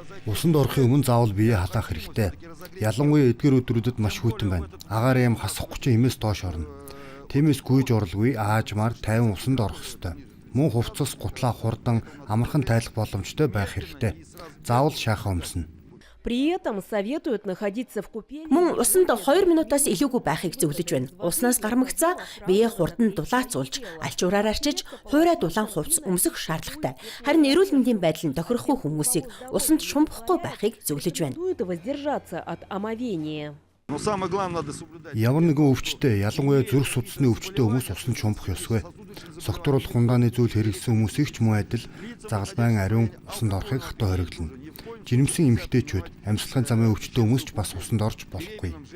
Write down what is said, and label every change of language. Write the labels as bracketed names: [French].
[Mongolian] Усанд орохын өмнө заавал биеэ халаах хэрэгтэй. Ялангуяа эдгээр өдрүүдэд маш хүйтэн байна. Агаар юм хасахгүй ч имээс доош орно. Тиймээс гүйж орлгүй аажмаар тайван усанд орох ёстой. Мөн хувцас, гутлаа, хурдан амархан тайлах боломжтой байх хэрэгтэй. Заавал шахаа өмснө. [Russian] При этом советуют находиться в купели. [Mongolian] Мөн усанд 2 минутаас илүүгүй байхыг зөвлөж байна. Уснаас гармагцаа биеэ хурдан дулаацуулж, алчуураар арчиж, хуурай дулаан хувцас өмсөх шаардлагатай. Харин эрүүл мэндийн байдал нь тохирохгүй хүмүүсийг усанд шумбахгүй байхыг зөвлөж байна. [Russian] Воздержаться от омовения. [Mongolian] Ямар нэгэн өвчтөе, ялангуяа зүрх судасны өвчтөе хүмүүс усанд шумбах ёсгүй. Согтууруулах хундааны зүйл хэрэглэсэн хүмүүсийг ч мөн адил загалмайн ариун усанд орохыг хатуу хориглоно. Жирэмсэн эмэгтэйчүүд, амьсгалын замын өвчтөе хүмүүс ч бас усанд орж болохгүй.